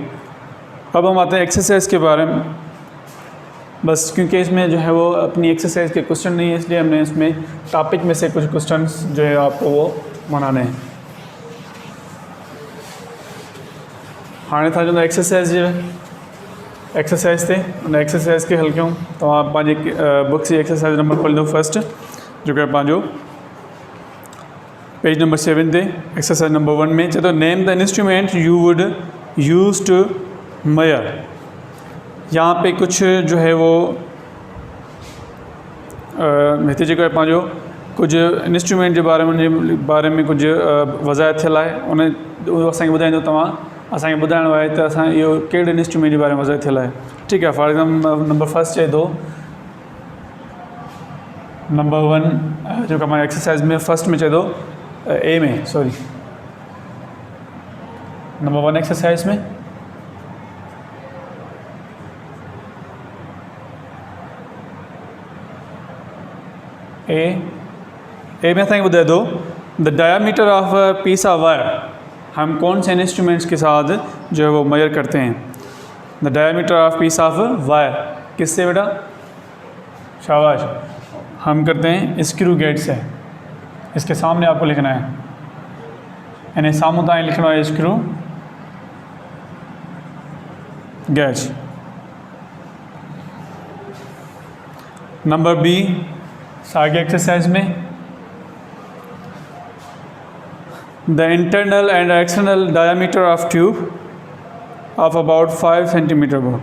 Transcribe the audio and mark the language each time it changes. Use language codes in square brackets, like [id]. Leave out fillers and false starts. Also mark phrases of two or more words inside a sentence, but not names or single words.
[ur] اب ہم آتے ہیں ایکسرسائز کے بارے میں۔ بس کیونکہ اس میں جو ہے وہ اپنی ایکسرسائز کے کوئسچن نہیں ہے، اس لیے ہم نے اس میں ٹاپک میں سے کچھ کوئسچنز جو ہے آپ کو وہ بنانے ہیں. [sd] हाणे था जो एक्सरसाइज थे उन एक्सरसाइज के हल कयूं। तव्हां पंहिंजी बुक जी एक्सरसाइज नंबर खोलींदो फर्स्ट, जो कि पंहिंजो पेज नंबर 7 ते एक्सरसाइज नंबर 1 में चए थो [en] Name the instrument you would use to mayor. [ur] یہاں پہ کچھ جو ہے وہ [sd] हिते जेको आहे पंहिंजो कुझु इंस्ट्रूमेंट जे बारे में कुझु वज़ाहत थियल आहे, उन असांखे ॿुधाईंदो। तव्हां असांखे ॿुधाइणो आहे त असां इहो कहिड़े इंस्ट्रूमेंट जे बारे में वज़ाहत थियल आहे, ठीकु आहे। [en] For example number first [sd] चए थो, नंबर 1 जेका मां एक्सरसाइज में फर्स्ट में चए थो नंबर 1 एक्सरसाइज में ए में असांखे ॿुधाए थो [en] the diameter of piece of wire. [ur] ہم کون سے انسٹرومنٹس کے ساتھ جو ہے وہ میژر کرتے ہیں. [en] the diameter of piece of wire [ur] کس سے بیٹا، شاباش، ہم کرتے ہیں [en] screw gauge [ur] سے. اس کے سامنے آپ کو لکھنا ہے، یعنی [sd] सामू ताईं [ur] لکھنا ہے [en] screw gauge. number B [sd] सागे एक्सरसाइज में [en] the internal and external diameter of tube of about 5 centimeter वो।